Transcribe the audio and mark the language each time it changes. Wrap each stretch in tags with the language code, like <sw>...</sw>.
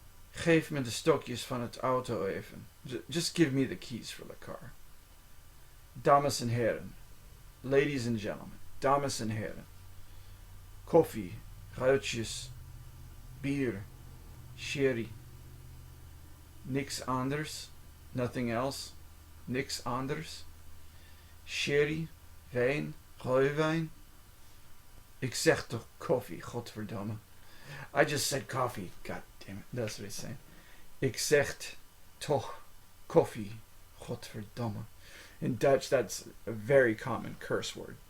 <nl>Geef me de stokjes van het auto even.</nl> <en>Just give me the keys for the car.</en> <nl>Dames en heren.</nl> <en>Ladies and gentlemen.</en> <nl>Dames en heren. Koffie. Ruitjes. Bier. Sherry. Niks anders.</nl> <en>Nothing else.</en> <nl>Niks anders. Sherry. Wijn. Rooiwijn. Ik zeg toch koffie, godverdomme.</nl> <en>I just said coffee. God damn it. That's what he's saying.</en> <nl>Ik zeg toch koffie, godverdomme.</nl> <en>In Dutch, that's a very common curse word.</en>